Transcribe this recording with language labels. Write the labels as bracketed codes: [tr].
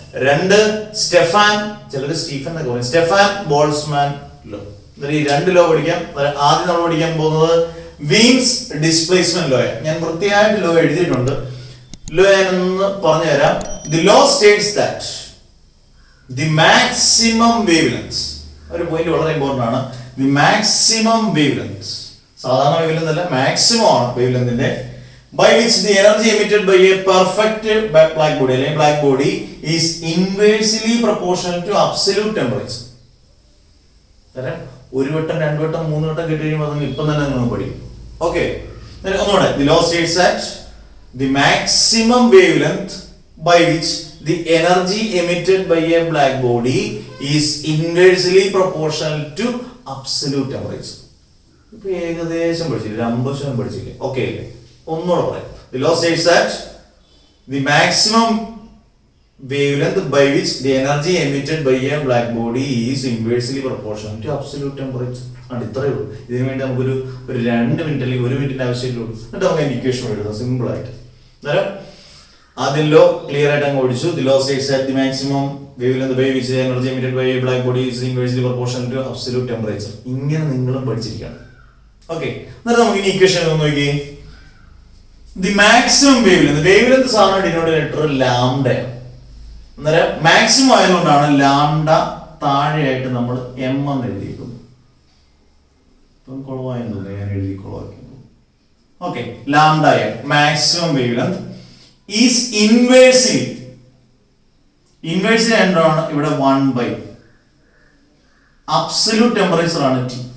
[ml] 2 Stefan, ചിലര് Stephen എന്നൊക്കെ പറയും, സ്റ്റെഫാൻ ബോൾട്സ്മാൻ ലോ. ഈ 2 ലോ പഠിക്കാം. ആദ്യം നമ്മൾ പഠിക്കാൻ പോകുന്നത് വീൻസ് ഡിസ്പ്ലേസ്മെന്റ് ലോ. ഞാൻ വൃത്തിയായിട്ട് ലോ എഴുതിയിട്ടുണ്ട്. ലോ ഞാനൊന്ന് പറഞ്ഞു തരാം. [en] the law states that the maximum wavelength, [ml] ഒരു പോയിന്റ് വളരെ ഇമ്പോർട്ടന്റ് ആണ്. [en] the maximum wavelength, [ml] സാധാരണ വേവ്ലെങ്ത് അല്ല, മാക്സിമം ആണ് വേവ്ലെങ്തിന്റെ, [en] by which the energy emitted by a perfect black body [ml] അല്ലെങ്കിൽ black body [en] is inversely proportional to absolute temperature. [ml] ഒരു വട്ടം 2 വട്ടം 3 വട്ടം കേട്ട് കഴിയുമ്പോൾ ഇപ്പം തന്നെ നിങ്ങൾ പഠിക്കും. ഓക്കെ, ഒന്നുകൂടെ. [en] The law states that the maximum wavelength by which the energy emitted by a black body is inversely proportional to absolute temperature. [ml] ഇപ്പൊ ഏകദേശം പഠിച്ചില്ലേ, 50% പഠിച്ചില്ലേ? ഓക്കെ അല്ലേ? ഒന്നുകൂടെ പറയാം. [en] The law states that the maximum wavelength by which the energy emitted by a black body is inversely proportional to absolute temperature. [ml] ആണ്. ഇത്രയേ ഉള്ളൂ. ഇതിനു വേണ്ടി നമുക്കൊരു 2 മിനിറ്റ് അല്ലെങ്കിൽ 1 മിനിറ്റിന്റെ ആവശ്യമുള്ളൂ. എന്നിട്ട് നമുക്ക് ഇക്വേഷൻ എഴുതാം സിമ്പിൾ ആയിട്ട്. അന്നേരം ആദ്യം ലോ ക്ലിയർ ആയിട്ട് അങ്ങ് ഓടിച്ചു. [en] The law states that the maximum wavelength by which the energy emitted by a black body is inversely proportional to absolute temperature. [ml] ഇങ്ങനെ നിങ്ങളും പഠിച്ചിരിക്കണം. ഓക്കെ, എന്നിട്ട് നമുക്ക് ഇനി ഇക്വേഷൻ ഒന്ന് നോക്കിയേ. ദി മാക്സിമം വേവ്ലെങ്ത് സാധാരണ ഡിനോമിനേറ്റർ ലാംഡയാണ്. അന്നേരം മാക്സിമം ആയതുകൊണ്ടാണ് ലാംഡ താഴെയായിട്ട് നമ്മൾ എം എന്ന് എഴുതിയിരിക്കുന്നത്. ഇപ്പം കുളവായെന്ന് തോന്നുന്നു, ഞാൻ എഴുതി കുളവാക്കുന്നു. Okay, lambda M maximum wavelength is inversely എന്താണ് ഇവിടെ 1/, അബ്സല്യൂട്ട് ടെമ്പറേച്ചർ ആണ് T.